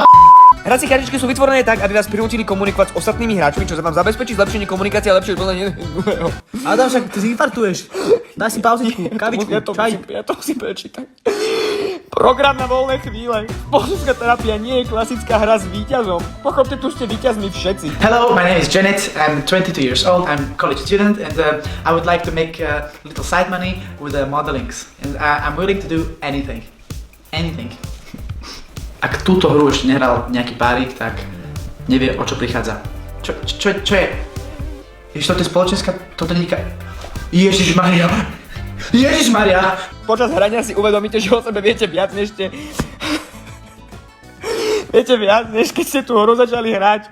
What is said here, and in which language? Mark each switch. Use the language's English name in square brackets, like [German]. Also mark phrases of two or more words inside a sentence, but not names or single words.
[Slovak] Hracie kartičky sú vytvorené tak, aby vás prinútili komunikovať s ostatnými hráčmi, čo sa vám zabezpečí zlepšenie komunikácie a lepšie poznanie druhého. Adam, však ty zinfartuješ. Daj si pauzičku, kavičku, čaj. Ja to musím prečítať. Program na voľné chvíle. Spoločenská terapia nie je klasická hra s víťazom. Pochopte, tu ste víťazmi všetci. [English] Hello, my name is Janet. I'm 22 years old. I'm a college student and I would like to make little side money with modelings. And I'm willing to do anything. Anything. [Slovak] Ak túto hru ešte nehral nejaký párik, tak nevie, o čo prichádza. Čo je? Ježiš, toto je spoločenská, toto nie je... Ježišmaria! Ježišmaria! Počas hrania si uvedomíte, že o sebe viete viac, než ste... Viete viac, než keď ste tú hru začali hrať.